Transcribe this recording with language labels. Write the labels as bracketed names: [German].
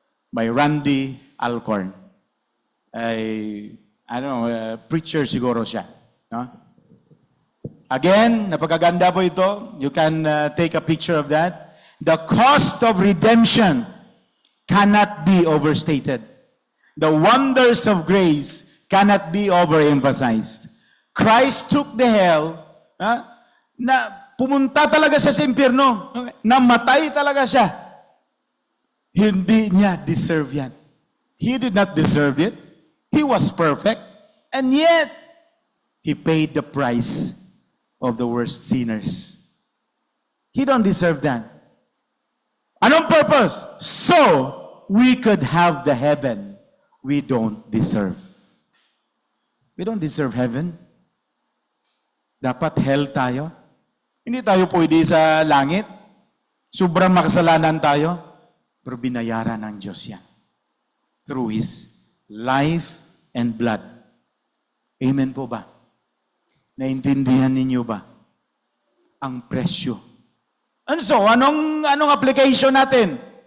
[English] By Randy Alcorn. I don't know, preacher siguro siya. No? [Filipino] Again, napakaganda po ito. [English] You can take a picture of that. The cost of redemption cannot be overstated. The wonders of grace cannot be overemphasized. Christ took the hell, [Filipino] na pumunta talaga siya sa impyerno, namatay talaga siya. Hindi niya deserve yan. [English] He did not deserve it. He was perfect. And yet, He paid the price of the worst sinners. He don't deserve that. [Filipino] Anong purpose? [English] So, we could have the heaven we don't deserve. We don't deserve heaven. [Filipino] Dapat hell tayo. Hindi tayo pwede sa langit. Sobrang makasalanan tayo. Pero binayaran ng Diyos yan. [English] Through His life and blood. [Filipino] Amen po ba? Naintindihan ninyo ba? Ang presyo. And so, anong application natin?